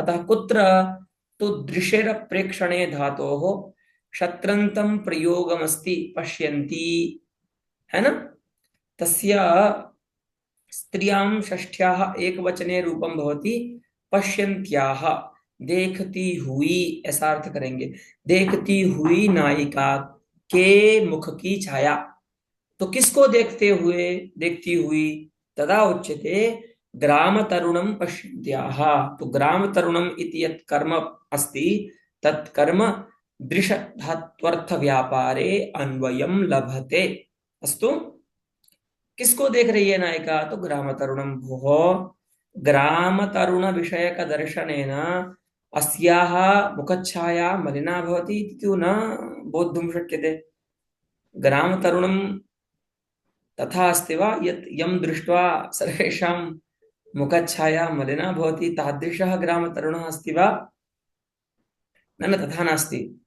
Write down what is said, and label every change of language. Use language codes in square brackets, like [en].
[sa] अतः कुत्र तु दृशेर प्रेक्षणे धातोः शत्रन्तं प्रयोगमस्ति पश्यन्ति, है ना? तस्य स्त्रियां षष्ठ्याः एकवचने रूपं भवति पश्यन्त्याः, [hi] देखती हुई ऐसा अर्थ करेंगे। देखती हुई नायिका के मुख की छाया, तो किसको देखते हुए, देखती हुई? [sa] तदा उच्यते ग्राम तरुणं पश्यन्त्याः। तो ग्राम तरुणम् इति यत् कर्म अस्ति तत् कर्म दृश धात्वर्थ व्यापारे अन्वयं लभते। [hi] अस्तु, किसको देख रही है नायिका? [sa] तो ग्राम तरुणं। भोः ग्राम तरुण विषयक दर्शनेन अस्याः मुखच्छाया मलिना भवति इति तु न बोद्धुं शक्यते। ग्राम तरुणं तथा अस्ति वा यत् यं दृष्ट्वा सर्वेषां मुखच्छाया मलिना भवति, तादृशः ग्राम तरुणः अस्ति वा? न, तथा नास्ति।